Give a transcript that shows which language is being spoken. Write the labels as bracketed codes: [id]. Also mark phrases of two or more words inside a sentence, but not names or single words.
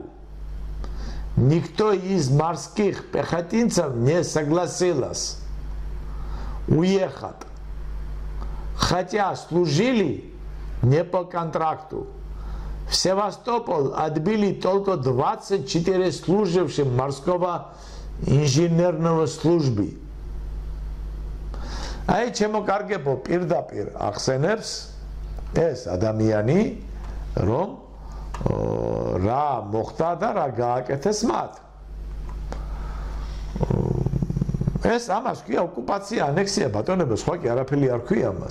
[ru] Никто из морских пехотинцев не согласился уехать, хотя служили не по контракту. В Севастополь отбили только 24 служивших морского инженерного службы. [ka] Აი ჩემო კარგებო პირდაპირ ახსენებს ეს ადამიანი რომ რა მოხდა და რა გააკეთეს მათ. ეს ამას ქვია ოკუპაცია, ანექსია, ბატონებო, სხვა კი არაფერი არ ქვია ამას.